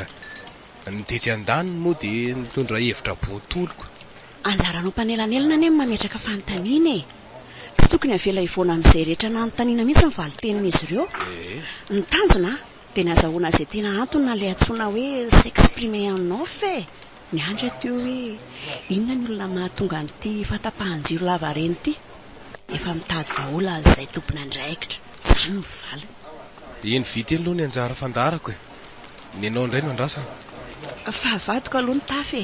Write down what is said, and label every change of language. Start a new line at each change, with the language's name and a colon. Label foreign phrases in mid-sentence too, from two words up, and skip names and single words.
Malagasy: Ny tetsy an-daniny moa dia nitondra hevitra botoloko. Anjaranao mpanelanelana anie mametraka fanontaniana tsy tokony avela ivoana amin'izay rehetra nanontaniana mihitsy ny valitenin'izy ireo. Ny tanjona dia ny azahoana izay tena antony ilay antsoina hoe
French: s'exprimer en off.
Malagasy: Ny andra teo hoe inona ny olona mahatonga an'ity fatapahan-jiro lava reny ity. Efa mitady vahola izay tompony andraikitra. Izany ny valy. Eny vity aloha ny anjara fandarako Ny anao indray no andrasana. Fa vadiko aloha ny tafy